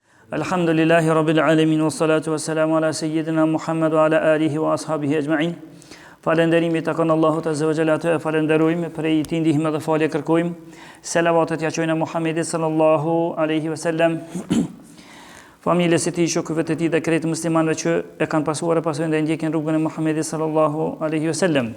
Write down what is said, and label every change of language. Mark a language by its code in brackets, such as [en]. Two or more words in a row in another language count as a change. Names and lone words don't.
[ar] الحمد لله رب العالمين والصلاة والسلام على سيدنا محمد وعلى آله وأصحابه أجمعين. [sq] Falenderimi takon Allahut [ar] عز وجل, [sq] të falenderojmë, prej tij ndihmë dhe falje kërkojmë. Selavatet ja çojnë Muhamedit [ar] صلى الله عليه وسلم, [sq] familjes së tij, shokëve të tij dhe krejt muslimanëve që e kanë pasuar e pasojnë dhe ndjekin rrugën e Muhamedit [ar] صلى الله عليه وسلم.